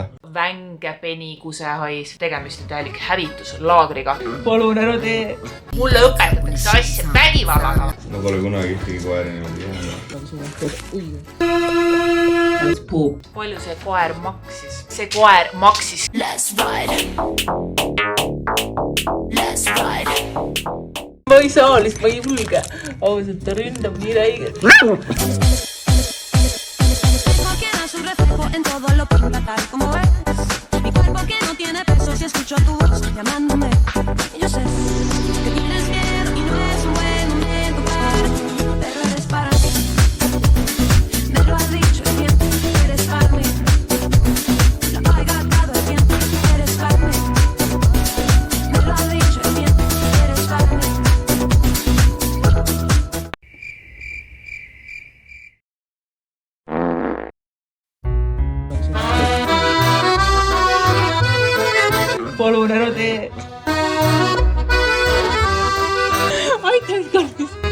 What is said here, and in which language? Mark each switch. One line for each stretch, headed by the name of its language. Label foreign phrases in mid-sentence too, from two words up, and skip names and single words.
Estonian: Vänge penikusehais. Tegemist on täielik hävituslaagriga. Palun ära tee. Mulle õpetatakse asja vägivallaga. Ma pole kunagi ühtegi koera niimoodi jäänud. Palju see koer maksis? See koer maksis.
English: Let's ride. Let's ride.
Estonian: Ma ei saa lihtsalt, ma ei julge. Ausalt, ta ründab nii räigelt.
Spanish: Su reflejo en todo lo pinta tal como ves. Mi cuerpo que no tiene peso si escucho tu voz llamándome. Y yo sé que tienes miedo y no es un buen momento para ti, pero eres para mí. Me lo has dicho el tiempo, eres para mí. Lo ha gastado el tiempo, eres para mí. Me lo has dicho el tiempo, eres para mí.
Estonian: Palun ära tee. Aita mind kallis.